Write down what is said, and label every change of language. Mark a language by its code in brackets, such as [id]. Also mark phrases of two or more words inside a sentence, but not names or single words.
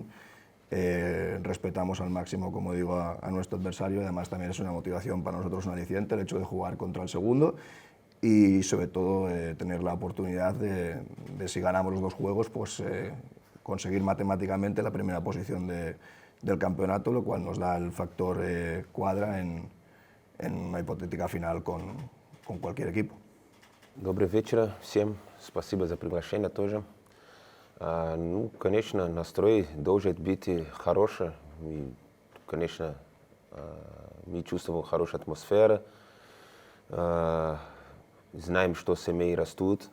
[es] Respetamos al máximo, como digo, a nuestro adversario, y además también es una motivación para nosotros, un aliciente, el hecho de jugar contra el segundo y sobre todo tener la oportunidad de si ganamos los 2 juegos, pues conseguir matemáticamente la primera posición del campeonato, lo cual nos da el factor cuadra en una hipotética final con cualquier equipo. [ru] Добрый вечер всем. Спасибо за приглашение тоже. Конечно, настрой должен быть хороший. И, конечно, мы чувствуем хорошую атмосферу. Знаем, что семьи растут.